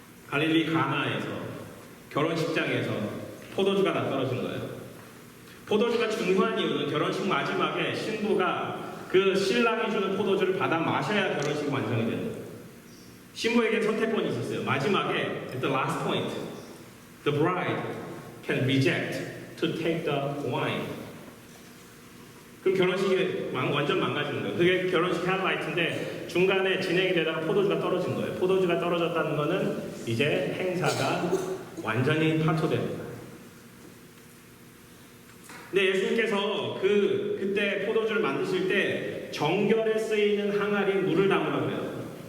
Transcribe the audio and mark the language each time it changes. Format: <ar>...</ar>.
<ko>갈릴리 가나에서 결혼식장에서 포도주가 다 떨어진 거예요. 포도주가 중요한 이유는 결혼식 마지막에 신부가 그 신랑이 주는 포도주를 받아 마셔야 결혼식이 완성이 되는 거예요. 신부에게 선택권이 있었어요. 마지막에</ko> <en>at the last point, the bride can reject to take the wine.</en> <ko>그럼 결혼식이 완전 망가지는 거예요. 그게 결혼식 하이라이트인데 중간에 진행이 되다가 포도주가 떨어진 거예요. 포도주가 떨어졌다는 거는 이제 행사가 완전히 파토됩니다. 근데 예수님께서 그때 포도주를 만드실 때 정결에 쓰이는 항아리에 물을 담으라고 그래요.</ko>